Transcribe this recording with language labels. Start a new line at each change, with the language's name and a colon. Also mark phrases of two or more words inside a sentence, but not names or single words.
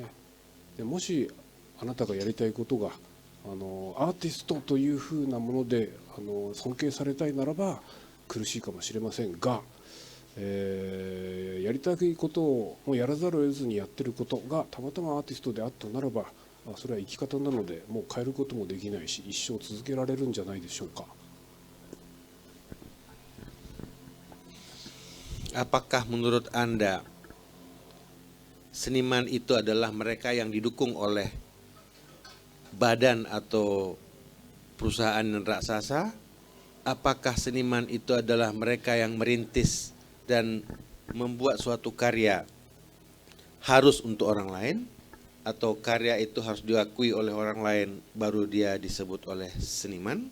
Japanese: でもしあなたがやりたいことがアーティストというふうなもので尊敬されたいならば苦しいかもしれませんが、やりたいことをもうやらざるを得ずにやってることがたまたまアーティストであったならば、それは生き方なのでもう変えることもできないし、一生続けられるんじゃないでしょうか。
Indonesian: Apakah menurut Anda seniman itu adalah mereka yang didukung oleh badan atau perusahaan yang raksasa? Apakah seniman itu adalah mereka yang merintis dan membuat suatu karya harus untuk orang lain, atau karya itu harus diakui oleh orang lain baru dia disebut oleh seniman?